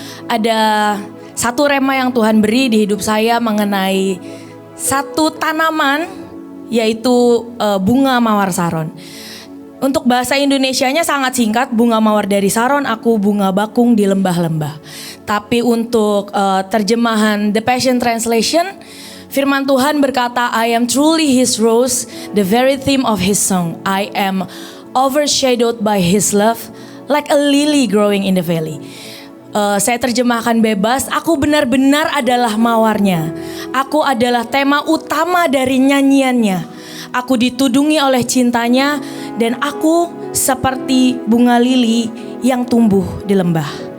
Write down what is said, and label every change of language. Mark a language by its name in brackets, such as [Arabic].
[Indonesian] Ada satu rema yang Tuhan beri di hidup saya mengenai satu tanaman, yaitu bunga mawar Saron. Untuk bahasa Indonesianya sangat singkat, bunga mawar dari Saron aku, bunga bakung di lembah-lembah. Tapi untuk terjemahan The Passion Translation, firman Tuhan berkata, [English] I am truly his rose, the very theme of his song. I am overshadowed by his love, like a lily growing in the valley. [Indonesian] Saya terjemahkan bebas, aku benar-benar adalah mawarnya. Aku adalah tema utama dari nyanyiannya. Aku ditudungi oleh cintanya dan aku seperti bunga lili yang tumbuh di lembah.